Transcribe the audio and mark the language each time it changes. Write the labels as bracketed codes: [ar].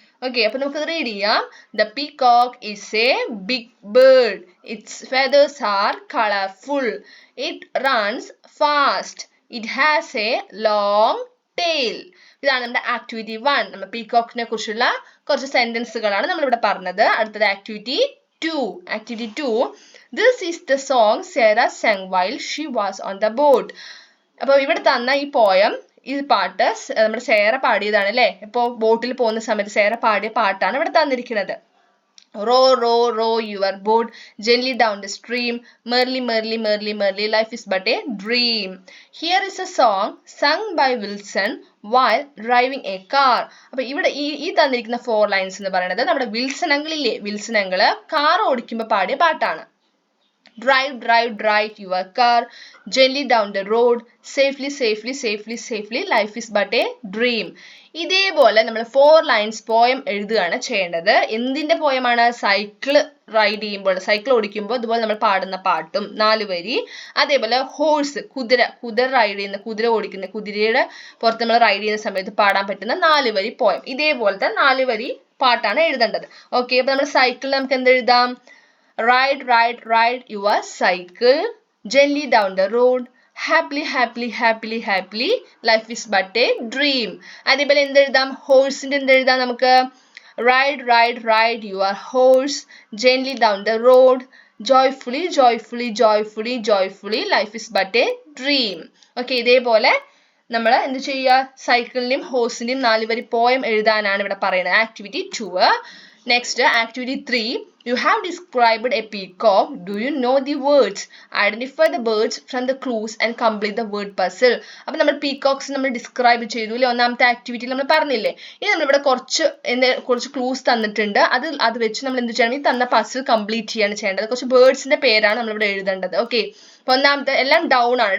[ml] Okay, അപ്പൊ നമുക്ക് read ചെയ്യാം. [en] The peacock is a big bird. Its feathers are colourful. It runs fast. It has a long tail. [ml] ഇതാണ് നമ്മുടെ activity 1. നമ്മൾ പീകോക്കിനെ കുറിച്ചുള്ള കുറച്ച് സെന്റൻസുകളാണ് നമ്മൾ ഇവിടെ പറഞ്ഞത്. അടുത്തത് activity 2. [en] Activity 2, this is the song Sarah sang while she was on the boat. [ml] അപ്പൊ ഇവിടെ തന്ന ഈ പോയം, ഈ പാട്ട് നമ്മുടെ സേറ പാടിയതാണ് അല്ലെ? ഇപ്പൊ ബോട്ടിൽ പോകുന്ന സമയത്ത് സേറ പാടിയ പാട്ടാണ് ഇവിടെ തന്നിരിക്കുന്നത്. [en] Row, row, row your boat gently down the stream. Merrily, merrily, merrily, merrily, life is but a dream. Here is a song sung by Wilson while driving a car. [ml] അപ്പൊ ഇവിടെ ഈ തന്നിരിക്കുന്ന 4 ലൈൻസ് എന്ന് പറയുന്നത് നമ്മുടെ വിൽസൺ അങ്കിളില്ലേ? വിൽസൺ അങ്കിള് കാർ ഓടിക്കുമ്പോൾ പാടിയ പാട്ടാണ്. [en] Drive, drive, drive your car gently down the road. Safely, safely, safely, safely, life is but a dream. [ml] ഇതേപോലെ നമ്മൾ 4 ലൈൻസ് പോയം എഴുതുകയാണ് ചെയ്യേണ്ടത്. എന്തിന്റെ പോയമാണ്? സൈക്കിൾ റൈഡ് ചെയ്യുമ്പോൾ, സൈക്കിൾ ഓടിക്കുമ്പോൾ ഇതുപോലെ നമ്മൾ പാടുന്ന പാട്ടും 4 വരി. അതേപോലെ ഹോഴ്സ്, കുതിര റൈഡ് ചെയ്യുന്ന, കുതിര ഓടിക്കുന്ന, കുതിരയുടെ പുറത്ത് നമ്മൾ റൈഡ് ചെയ്യുന്ന സമയത്ത് പാടാൻ പറ്റുന്ന 4 വരി പോയം. ഇതേപോലത്തെ 4 വരി പാട്ടാണ് എഴുതേണ്ടത്. ഓക്കെ, അപ്പൊ നമ്മൾ സൈക്കിളിൽ നമുക്ക് എന്ത് എഴുതാം? [en] Ride, ride, ride your cycle gently down the road. Happily, happily, happily, happily, life is but a dream. [ml] അതേപോലെ എന്തെഴുതാം? ഹോഴ്സിന്റെ എന്തെഴുതാം നമുക്ക്? [en] Ride, ride, ride your horse gently down the road. Joyfully, joyfully, joyfully, joyfully, life is but a dream. [ml] Okay, ഇതേപോലെ നമ്മൾ എന്ത് ചെയ്യുക? സൈക്കിളിന്റെയും ഹോഴ്സിന്റെയും 4 വരി poem എഴുതാനാണ് ഇവിടെ പറയുന്നത്. [en] Activity 2. Next, activity 3. You have described a peacock. Do you know the words? Identify the birds from the clues and complete the word puzzle. [ml] അപ്പോൾ നമ്മൾ പീകോക്സ് നമ്മൾ ഡിസ്ക്രൈബ് ചെയ്തു അല്ലേ? ഒന്നാമത്തെ ആക്ടിവിറ്റിയിൽ നമ്മൾ പറഞ്ഞില്ലേ? ഇനി നമ്മളിവിടെ കുറച്ച് ക്ലൂസ് തന്നിട്ടുണ്ട്. അത് വെച്ച് നമ്മൾ എന്ത് ചെയ്യണം? ഈ തന്ന പസിൽ കംപ്ലീറ്റ് ചെയ്യാണ് ചെയ്യേണ്ടത്. കുറച്ച് ബേർഡ്സിന്റെ പേരാണ് നമ്മളിവിടെ എഴുതേണ്ടത്. ഓക്കെ, അപ്പൊ ഒന്നാമത്തെ എല്ലാം ഡൗൺ ആണ്.